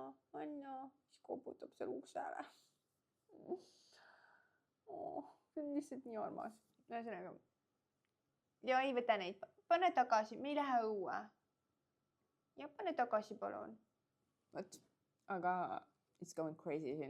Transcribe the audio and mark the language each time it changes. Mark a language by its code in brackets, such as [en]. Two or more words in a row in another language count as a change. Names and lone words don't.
[et] Siis koputab seal uksele. See on lihtsalt nii armas. Ühesõnaga. Ja ei võta neid. Pane tagasi. Me ei lähe õue. Ja pane tagasi, palun. Võt. Aga [en] it's going crazy [et] siin.